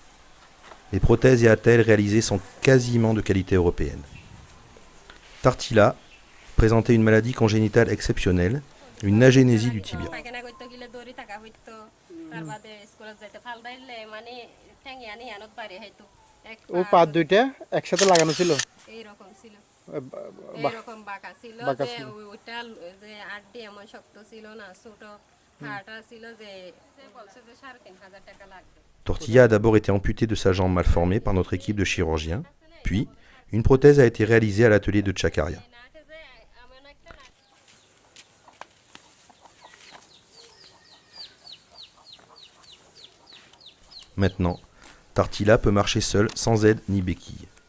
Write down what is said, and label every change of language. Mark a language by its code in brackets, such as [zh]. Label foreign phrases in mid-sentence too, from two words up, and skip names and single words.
[fr] Les prothèses et attelles réalisées sont quasiment de qualité européenne. Tartila présentait une maladie congénitale exceptionnelle, une agénésie du tibia. [bn] ও পা দুইটা একসাথে লাগানো ছিল এইরকম ছিল বাহ, এরকম বাঁকা ছিল বাঁকা যে ছিল। ওইটা যে আড্ডি এমন শক্ত ছিল না ছোট হাড়টা ছিল যে সে বলছে যে 3,500 টাকা লাগবে। [fr] Tortilla a d'abord été amputée de sa jambe mal formée par notre équipe de chirurgiens, puis une prothèse a été réalisée à l'atelier de Chakaria. Maintenant, Tartila peut marcher seule sans aide ni béquille.